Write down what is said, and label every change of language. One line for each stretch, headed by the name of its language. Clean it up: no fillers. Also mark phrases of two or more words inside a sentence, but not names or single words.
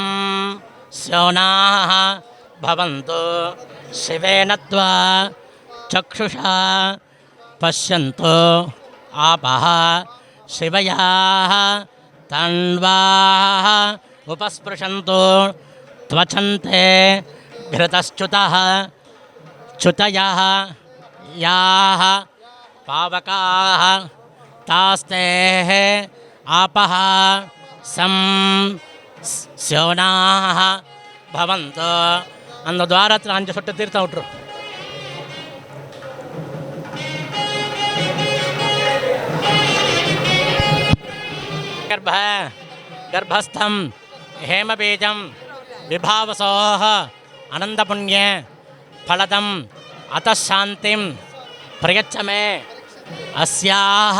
Sanskrit: स्योनाः भवन्तु शिवेन त्वा चक्षुषा पश्यन्तु आपः शिवयाः तन्वाः उपस्पृशन्तु त्वचन्ते घृतश्च्युतः च्युतयः याः पावकाः तास्ते आपः सं स्योनाः भवन्तु
Tamil: அந்த துவாரத்தில் 5 சொட்டு தீர்த்தம் விட்டுரு.
Sanskrit: गर्भस्थं हेमबीजं विभावसोः अनन्तपुण्ये फलदम् अतः शान्तिं प्रयच्छ मे अस्याः